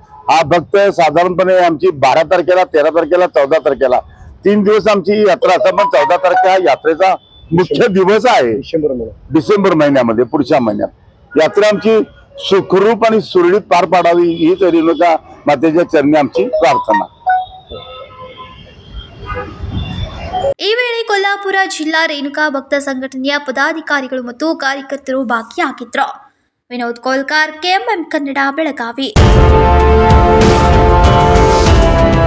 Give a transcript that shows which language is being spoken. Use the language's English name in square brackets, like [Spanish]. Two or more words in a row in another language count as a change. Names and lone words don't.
[Marathi] हा भक्त साधारणपणे आमची 12 तारखेला, 13 तारखेला, 14 तारखेला 3 दिवस आमची यात्रा असतात. पण 14 तारखे हा यात्रेचा मुख्य दिवस आहे. डिसेंबर महिन्यामध्ये, पुढच्या महिन्यात यात्रा आमची सुखरूप आणि सुरळीत पार पाडावी हीच रेणुका मातेच्या चरणी आमची प्रार्थना. [Kannada] ಈ ವೇಳೆ ಕೊಲ್ಹಾಪುರ ಜಿಲ್ಲಾ ರೇಣುಕಾ ಭಕ್ತ ಸಂಘಟನೆಯ ಪದಾಧಿಕಾರಿಗಳು ಮತ್ತು ಕಾರ್ಯಕರ್ತರು ಭಾಗಿಯಾಗಿದ್ದರು. ವಿನೋದ್ ಕೋಲ್ಕಾರ್, KMM ಕನ್ನಡ, ಬೆಳಗಾವಿ.